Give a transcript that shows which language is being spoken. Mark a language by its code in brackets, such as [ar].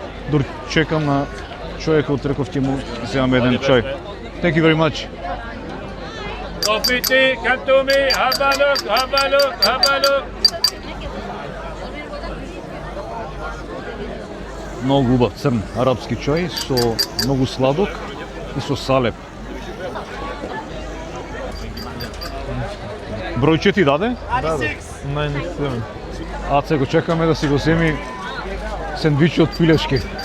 [mk] Дур чекам на човекот, реков ќе му земам еден чај. [en] Thank you very much. Coffee tea, come to me. Have a look, have a look, have a look. [mk] Многу убав црн арапски чај со многу сладок и со салеп. Бројче ти даде? Најнисем. Аце го чекаме да си го земи сендвичи од пилешки.